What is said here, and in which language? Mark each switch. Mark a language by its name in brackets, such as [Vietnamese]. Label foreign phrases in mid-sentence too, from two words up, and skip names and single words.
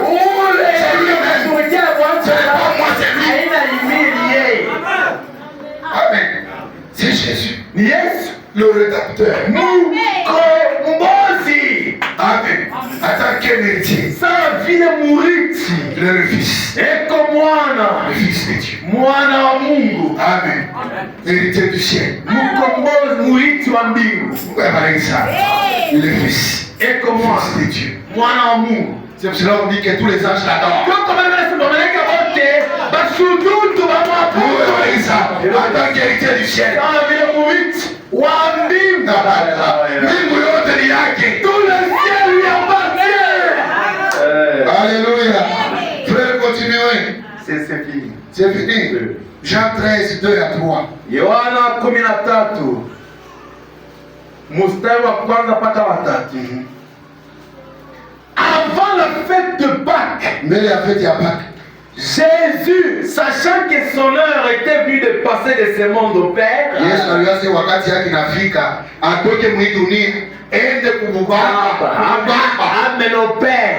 [French] C'est lui-même. Ce n'est pas moi, c'est lui. Amen. C'est Jésus. Yes. Le rédempteur. Amen. Attends, quel héritier? Sa vie est mourir. Il est le Fils. Et comme moi, le Fils de Dieu. [Swahili] Mwana wa Mungu. [French] Amen. Héritier du ciel. [Swahili] Mukombozi muiti wa mbingu. [French] Il est Fils. Et comme moi, Fils de Dieu. [Swahili] Mwana wa Mungu. [French] C'est pour cela qu'on dit que tous les anges l'adorent. En tant qu'héritier du ciel. Alléluia. Frère, continuez. C'est fini. C'est fini. Jean 13, 2 à 3. [Swahili] Yohana 13 mstari wa kwanza mpaka wa 3. [French] Avant la fête de Pâques, Jésus, sachant que son heure était venue de passer de ce monde au Père, Amen au Père.